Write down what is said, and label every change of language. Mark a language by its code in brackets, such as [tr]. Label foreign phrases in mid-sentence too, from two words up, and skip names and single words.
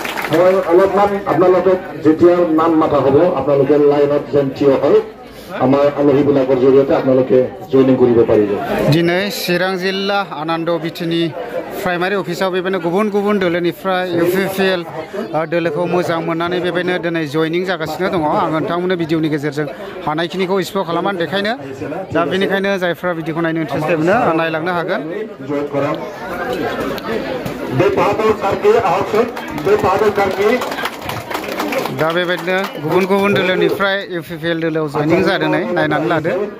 [as] মই অলপমান আপোনালোকক যেতিয়া নাম মাতা হ'ব আপোনালোকে লাইনত যেন থিয় হয় আমাৰ আলহীবিলাকৰ জৰিয়তে আপোনালোকে জইনিং কৰিব পাৰিব [brx] দিনে চিৰাং জিল্লা আনন্দ বিটিনি प्राइमारि अफिसाव बेबायदिनो गुबुन गुबुन दोलोनिफ्राय UPPL दोलोखौ मोजां मोननानै बेबायदिनो दिनै जयनिं जागासिनो दङ आं नोंथांमोननो भिडिअनि गेजेरजों हानायखिनिखौ एक्सप्लेन खालामनानै देखायनो दा बेनिखायनो जायफ्रा भिडिअखौ नायनो इन्टारेस्टेड मोनो नायलांनो हागोन दा बेबायदिनो गुबुन गुबुन दोलोनिफ्राय UPPL दोलोआव जयनिं जादों नायनानै लादो